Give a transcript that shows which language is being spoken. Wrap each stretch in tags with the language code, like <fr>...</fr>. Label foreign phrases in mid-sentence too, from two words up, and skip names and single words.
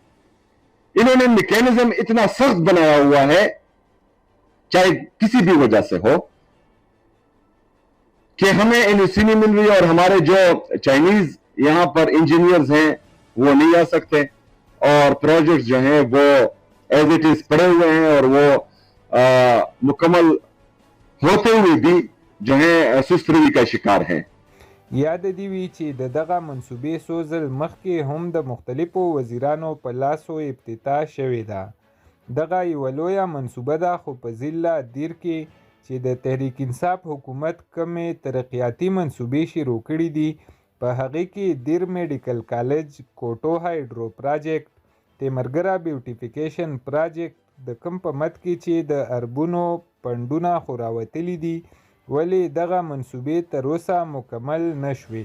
<ur>انہوں نے میکانزم اتنا سخت بنایا ہوا ہے، چاہے کسی بھی وجہ سے ہو، کہ ہمیں این او سی نہیں مل رہی. اور ہمارے جو چائنیز یہاں پر انجینئرز ہیں وہ نہیں آ سکتے، اور پراجیکٹس جو ہیں وہ</ur> <en>as it is</en> <ur>پڑے ہوئے ہیں، اور وہ مکمل ہوتے ہوئے بھی جو ہے سستگی کا شکار ہیں.</ur> <ps>یاد دی وی چې دغه منصوبې څو ځل مخکې هم د مختلفو وزیرانو په لاسو افتتاح شوې ده. دغه یوه لویه منصوبه ده، خو په ضلع دیر کې چې د تحریک انصاف حکومت کمې ترقیاتي منصوبې شروع کړي دي، په هغې کې دیر میډیکل کالج، کوټو هایډرو پراجیکټ، تیمرګره بیوټیفیکیشن پراجیکټ، د کوم په مد کې چې د اربونو پنډونه خو راوتلي دي، ولې دغه منصوبې تر اوسه مکمل نشوې.</ps>